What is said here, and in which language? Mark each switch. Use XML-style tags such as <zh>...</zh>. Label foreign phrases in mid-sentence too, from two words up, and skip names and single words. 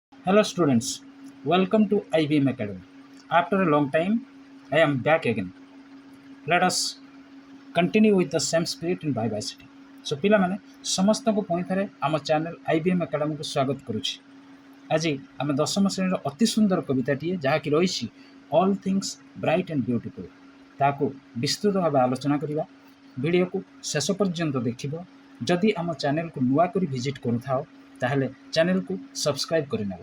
<en>Hello students, welcome to IBM Academy. After a long time, I am back again. Let us continue with the same spirit and vivacity.</en> <or>So ପିଲାମାନେ ସମସ୍ତଙ୍କୁ ପୁଣି ଥରେ ଆମ ଚ୍ୟାନେଲ IBM Academyକୁ ସ୍ୱାଗତ କରୁଛି। ଆଜି ଆମେ ଦଶମ ଶ୍ରେଣୀର ଅତି ସୁନ୍ଦର କବିତାଟିଏ ଯାହାକି ରହିଛି ଅଲ୍ ଥିଙ୍ଗସ୍ ବ୍ରାଇଟ୍ ଆଣ୍ଡ ବ୍ୟୁଟିଫୁଲ୍ ତାହାକୁ ବିସ୍ତୃତ ଭାବେ ଆଲୋଚନା କରିବା। ଭିଡ଼ିଓକୁ ଶେଷ ପର୍ଯ୍ୟନ୍ତ ଦେଖିବ। ଯଦି ଆମ ଚ୍ୟାନେଲକୁ ନୂଆ କରି ଭିଜିଟ୍ କରୁଥାଅ ତାହେଲେ ଚ୍ୟାନେଲକୁ ସବସ୍କ୍ରାଇବ୍ କରିନେବ।</or>